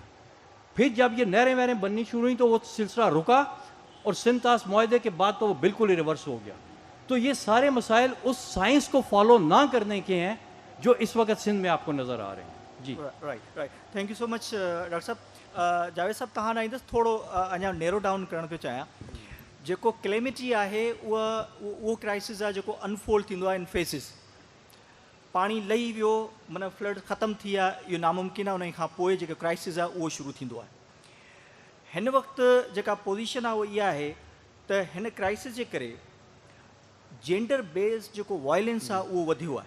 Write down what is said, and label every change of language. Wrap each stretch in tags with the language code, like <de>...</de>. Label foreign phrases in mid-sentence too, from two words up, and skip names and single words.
<ur>پھر جب یہ نہریں وہریں بننی شروع ہوئی تو وہ سلسلہ رکا, اور سنتاس معاہدے کے بعد تو وہ بالکل ہی ریورس ہو گیا. تو یہ سارے مسائل اس سائنس کو فالو نہ کرنے کے ہیں جو اس وقت سندھ میں آپ کو نظر آ رہے ہیں. جی رائٹ.</ur> <en>thank you so much doctor صاحب.</en> <sd>जावेद साहब तव्हां न ईंदसि थोरो अञा</sd> <en>narrow down</en> <sd>करणु पियो चाहियां. जेको क्लेमिटी आहे उहो क्राइसिस आहे जेको अनफोल्ड थींदो आहे</sd> <en>in phases.</en> <sd>पाणी लही वियो माना फ्लड ख़तमु थी विया, इहो नामुमकिन आहे. उन खां पोइ जेको क्राइसिस आहे उहो शुरू थींदो आहे. हिन वक़्तु जेका पोज़ीशन आहे उहा इहा आहे त हिन क्राइसिस जे करे</sd> <en>gender based</en> <sd>जेको वायलेंस आहे उहो वधियो आहे.</sd>